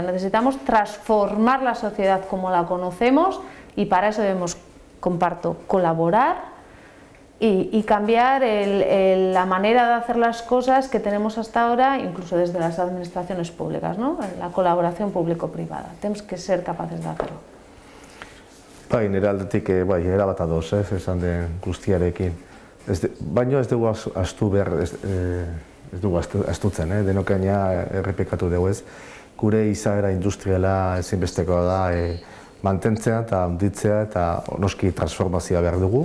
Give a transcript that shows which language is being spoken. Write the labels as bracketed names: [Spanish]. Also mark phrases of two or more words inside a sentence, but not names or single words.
[Spanish] Necesitamos transformar la sociedad como la conocemos y para eso debemos, comparto, colaborar y cambiar la manera de hacer las cosas que tenemos hasta ahora, incluso desde las administraciones públicas, ¿no? La colaboración público-privada. Tenemos que ser capaces de hacerlo. [Basque] Bai, nire aldetik, bai, erabat ados, esan den guztiarekin. Baina ez dugu astu behar, ez dugu astutzen, denokaina errepikatu dugu ez. Gure izaera industriala ezinbestekoa da mantentzea eta handitzea eta noski transformazioa behar dugu.